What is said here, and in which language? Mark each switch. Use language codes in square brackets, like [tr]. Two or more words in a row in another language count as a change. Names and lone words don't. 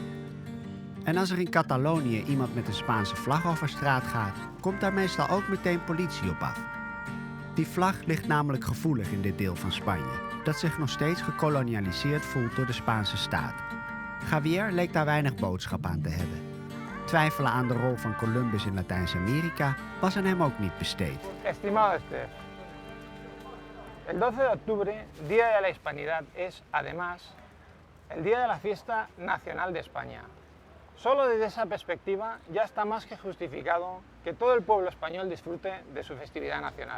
[nl] En als er in Catalonië iemand met een Spaanse vlag over straat gaat, komt daar meestal ook meteen politie op af. Die vlag ligt namelijk gevoelig in dit deel van Spanje, dat zich nog steeds gekolonialiseerd voelt door de Spaanse staat. Javier leek daar weinig boodschap aan te hebben. Twijfelen aan de rol van Columbus in Latijns-Amerika was aan hem ook niet besteed. [es] Estimado Steph, el 12 de octubre, Día de la Hispanidad, es además el día de la fiesta nacional de España. Solo desde esa perspectiva ya está más que justificado que todo el pueblo español disfrute de su festividad nacional.